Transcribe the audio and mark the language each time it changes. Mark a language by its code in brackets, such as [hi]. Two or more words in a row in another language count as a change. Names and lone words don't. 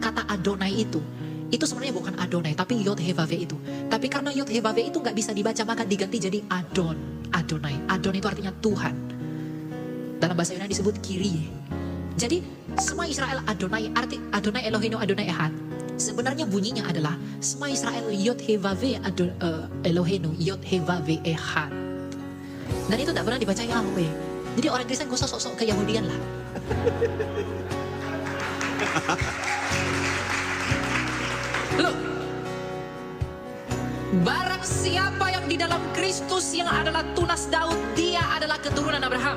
[id] Kata Adonai itu sebenarnya bukan Adonai, tapi [he] יוד הא ואו הא [id] itu. Tapi karena [he] יוד הא ואו הא [id] itu nggak bisa dibaca, maka diganti jadi Adonai. Adon itu artinya Tuhan. Dalam bahasa Yunani disebut Kyrie. Jadi semua Israel Adonai, arti [he] אדני אלהינו אדני אחד. [id] Sebenarnya bunyinya adalah semua Israel [he] יוד הא ואו הא אלהינו יוד הא ואו הא אחד. [id] Dan itu tidak pernah dibaca Yahweh. Jadi orang Kristen gak usah sok-sok keyahudian lah. Loh, barang siapa yang di dalam Kristus yang adalah tunas Daud, dia adalah keturunan Abraham.